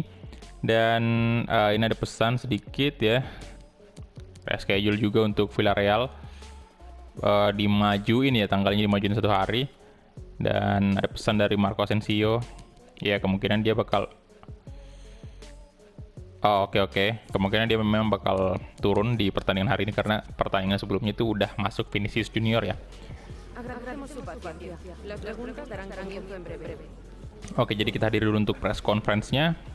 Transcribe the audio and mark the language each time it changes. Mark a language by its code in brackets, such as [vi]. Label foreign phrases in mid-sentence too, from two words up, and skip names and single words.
[id] Dan ini ada pesan sedikit ya, schedule juga untuk Villarreal, dimajuin ya, tanggalnya dimajuin 1 hari. Dan ada pesan dari Marco Asensio, ya kemungkinan dia bakal oke. Kemungkinan dia memang bakal turun di pertandingan hari ini karena pertandingan sebelumnya itu udah masuk Vinicius Junior ya. [es] Agradecemos su paciencia. Las preguntas darán comienzo en breve. [id] Oke, jadi kita hadir dulu untuk [en] press conference- [id] nya.